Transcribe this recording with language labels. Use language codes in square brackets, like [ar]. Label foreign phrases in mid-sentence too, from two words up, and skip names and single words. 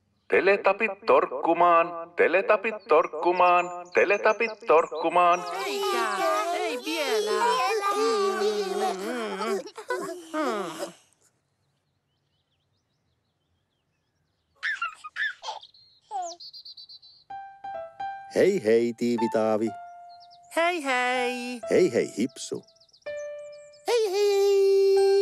[fi] Teletapit torkkumaan, teletapit torkkumaan, teletapit torkkumaan. Eikä, ei vielä. Hei hei Tiivi-Taavi. Hei hei. Hei hei Hipsu. Hei hei.